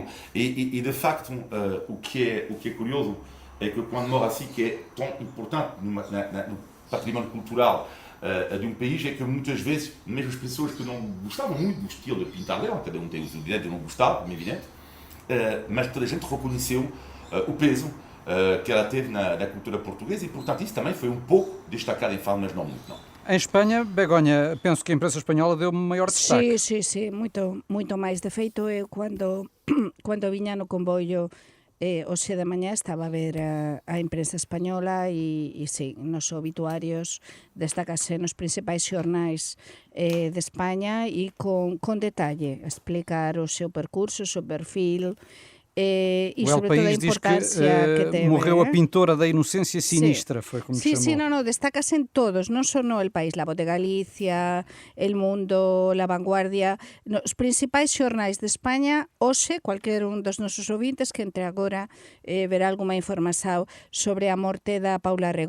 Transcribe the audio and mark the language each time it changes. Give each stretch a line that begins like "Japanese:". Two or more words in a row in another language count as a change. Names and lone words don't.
Portuguese: E de facto, o que é curioso é que quando morre assim, que é tão importante no património cultural de um país, é que muitas vezes, mesmo as pessoas que não gostavam muito do estilo de pintar dela, cada um tem o seu direito de não gostar, como é evidente, mas toda a gente reconheceu o peso que ela teve na cultura portuguesa e, portanto, isso também foi um pouco destacado em Faro, mas não muito, não. Em Espanha, Begonha, penso que a imprensa espanhola deu maior destaque.
Galician: Sí, moito máis. De feito, eu cando viña no comboio hoxe de mañá estaba a ver a imprensa española e sí, nos obituarios destácase nos principais xornais de España e con detalle explicar o seu percurso, o seu perfil e
Portuguese: O El
Galician: sobre toda a
Portuguese: País diz que
Galician: importância que teve.
Portuguese: morreu a pintora da inocência sinistra, foi como
Galician: Sí,
Portuguese: chamou.
Galician: no, destacas en todos, non só no El País, La Voz de Galicia, El Mundo, La Vanguardia, os principais xornais de España, hoxe, cualquier un dos nosos ouvintes que entre agora verá alguma información sobre a morte da Paula Rego.